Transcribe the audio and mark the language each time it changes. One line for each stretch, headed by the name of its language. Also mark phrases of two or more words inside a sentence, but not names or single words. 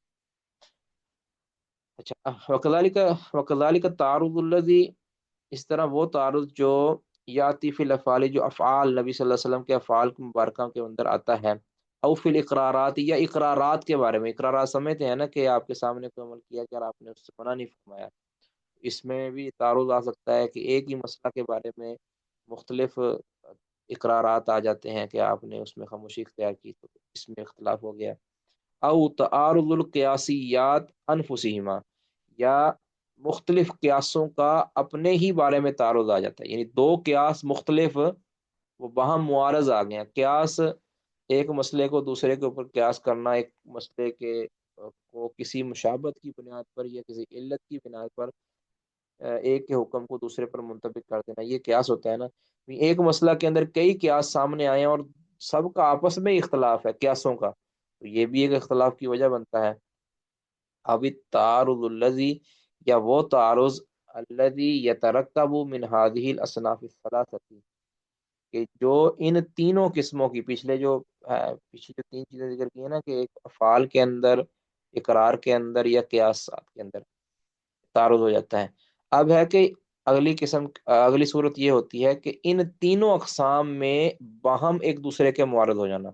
Urdu: اچھا،
Arabic: وکذالک تعارض الذی،
Urdu: اس طرح وہ تعارض جو
Arabic: یاتی فی الافعال،
Urdu: جو افعال نبی صلی اللہ علیہ وسلم کے افعال مبارکہ کے اندر آتا ہے،
Arabic: او فی الاقرارات،
Urdu: یا اقرارات کے بارے میں. اقرارات سمجھتے ہیں نا کہ آپ کے سامنے کوئی عمل کیا کہ آپ نے اس سے منع نہیں فرمایا. اس میں بھی تعارض آ سکتا ہے کہ ایک ہی مسئلہ کے بارے میں مختلف اقرارات آ جاتے ہیں کہ آپ نے اس میں خاموشی اختیار کی، تو اس میں اختلاف ہو گیا.
Arabic: او تعارض القیاسیات انفسہما،
Urdu: یا مختلف قیاسوں کا اپنے ہی بارے میں تعارض آ جاتا ہے. یعنی 2 قیاس مختلف وہ باہم معارض آ گئے ہیں. قیاس ایک مسئلے کو دوسرے کے اوپر قیاس کرنا، ایک مسئلے کے کو کسی مشابہت کی بنیاد پر یا کسی علت کی بنیاد پر ایک کے حکم کو دوسرے پر منطبق کر دینا، یہ قیاس ہوتا ہے نا. ایک مسئلہ کے اندر کئی قیاس سامنے آئے ہیں اور سب کا آپس میں اختلاف ہے قیاسوں کا، تو یہ بھی ایک اختلاف کی وجہ بنتا ہے.
Arabic: اب التعارض الذی،
Urdu: یا وہ
Arabic: تعارض الذی یترکب من هذه الاصناف الثلاثه،
Urdu: کہ جو ان تینوں قسموں کی، پچھلے جو 3 چیزیں ذکر کی ہیں نا، کہ ایک افعال کے اندر، اقرار کے اندر یا قیاسات کے اندر تعارض ہو جاتا ہے. اب ہے کہ اگلی صورت یہ ہوتی ہے کہ ان تینوں اقسام میں باہم ایک دوسرے کے معارض ہو جانا.